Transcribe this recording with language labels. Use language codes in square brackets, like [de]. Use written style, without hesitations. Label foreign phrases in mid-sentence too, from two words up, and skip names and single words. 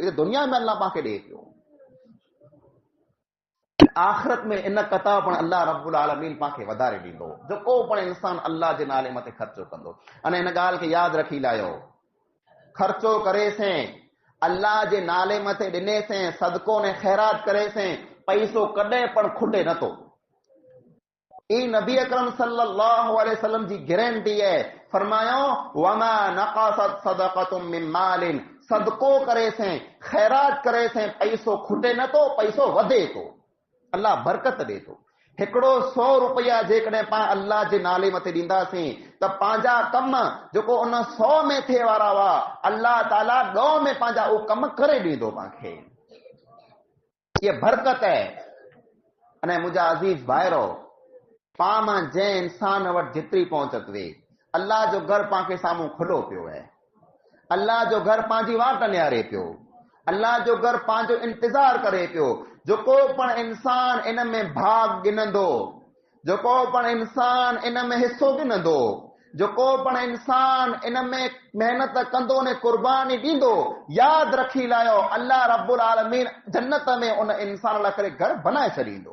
[sd] इहो दुनिया में अल्लाह पाण खे ॾे पियो, आख़िरत में इन कता पण अल्लाह रब्बुल आलमीन पाण खे वधारे ॾींदो, जेको पण इंसान अल्लाह जे नाले मथे ख़र्चो कंदो। अने इन ॻाल्हि खे यादि रखी लायो, ख़र्चो करे से अल्लाह जे नाले मथे ॾिने से, सदको ने ख़ैरात करे से, पैसो कॾहिं पण खुटे नथो। ई नबी अकरम सल्लल्लाहु अलैहि वसल्लम जी गारंटी है। फरमायो, [ar] وما نقصت صدقة من مال, [sd] सदको करे से, खैरात करे से, पैसो खुटे नथो, पैसो वधे थो, अल्लाह बरकत ॾे थो। हिकिड़ो 100 रुपया जेकॾहिं पाण अल्लाह जे नाले मथे ॾींदासीं त पंहिंजा कम जेको उन 100 में थिए वारा हुआ, अल्लाह ताला 2 में पंहिंजा उहो कम करे ॾींदो पाण खे। [hi] ये बरकत है। [sd] अने मुंहिंजा अज़ीज़ भाइरो, पाण मां जंहिं इंसान वटि जेतिरी पहुचत वे, अल्लाह जो घर पाण खे साम्हूं खुलो पियो आहे, अल्लाह जो घर पंहिंजी वाट निहारे पियो, अल्लाह जो घर पंहिंजो इंतज़ार करे पियो। जेको पण इंसान इन में भाग गिनंदो, जेको पण इंसान इन में हिस्सो गिनंदो, जेको पण इंसान इन में मेहनत कंदो ने कुर्बानी ॾींदो, यादि रखी लायो, अल्लाह रब्बुल आलमीन जन्नत में उन इंसान लाइ करे घर बनाए छॾींदो।